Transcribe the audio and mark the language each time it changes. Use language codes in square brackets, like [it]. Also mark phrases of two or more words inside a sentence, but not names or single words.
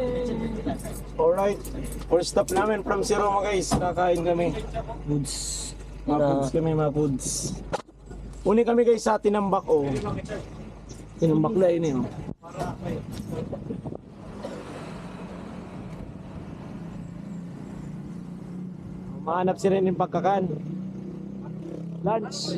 [tl] Alright, [en] first stop [tl] namin from si Roma guys, kakain kami. Goods. Mapuds kami, mapuds. [bik] Uni kami guys sa Tinambak oh. Tinambak na ini oh. Mahanap si Ren yung pagkakan. Lunch.